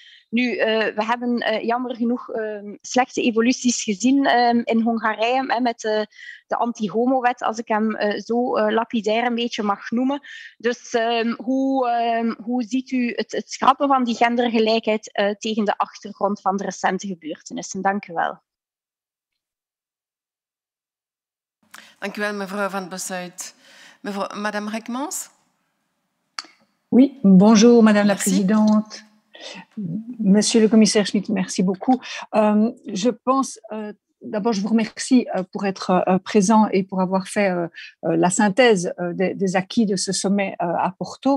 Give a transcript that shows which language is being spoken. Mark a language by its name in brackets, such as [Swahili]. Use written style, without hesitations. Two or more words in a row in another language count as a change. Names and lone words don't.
[Dutch] Nu, we hebben jammer genoeg slechte evoluties gezien in Hongarije met de anti-homo-wet, als ik hem zo lapidair een beetje mag noemen. Dus hoe ziet u het schrappen van die gendergelijkheid tegen de achtergrond van de recente gebeurtenissen? Dank u wel. Dank u wel, mevrouw Van Bossuyt. [French] Madame Reckmans? Oui, bonjour Madame la Présidente. Monsieur le commissaire Schmit, merci beaucoup. Je pense, d'abord je vous remercie pour être présent et pour avoir fait la synthèse des acquis de ce sommet à Porto.